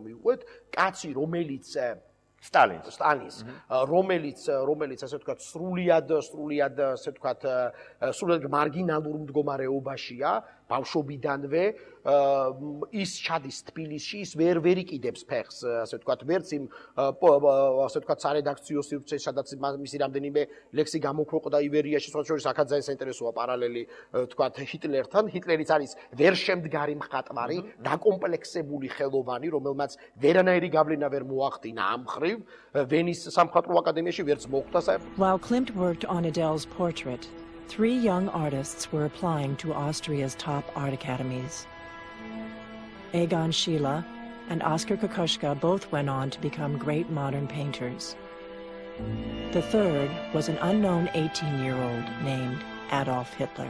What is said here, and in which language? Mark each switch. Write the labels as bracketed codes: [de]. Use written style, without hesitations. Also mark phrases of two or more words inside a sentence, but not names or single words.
[ka] მივყვეთ, კაცი, რომელიც სტალინს, რომელიც ასე ვთქვათ, სრულიად ასე ვთქვათ, სრულიად მარგინალურ მდგომარეობაშია, ბავშვობიდანვე ის ჩადის თბილისში, ის ვერ იყიდებს ფეხს, ასე ვთქვათ, ვერც იმ ასე ვთქვათ, სარედაქციო სივრცეში, სადაც მისი რამდენიმე ლექსი გამოქვეყნდა ივერიაში, სხვა შორის აქაც ძალიან საინტერესოა პარალელი, ვთქვათ, ჰიტლერთან. ჰიტლერიც არის ვერ შემდგარი მხატვარი, დაკომპლექსებული ხელოვანი, რომელმაც ვერანაირი გავლენა ვერ მოახდინა ამ მხრივ, ვენის სამხატვრო აკადემიაში ვერც მოხვდა საერთოდ. [en] While Klimt worked on Adele's portrait, 3 young artists were applying to Austria's top art academies. Egon Schiele and Oskar Kokoschka both went on to become great modern painters. The third was an unknown 18-year-old named Adolf Hitler.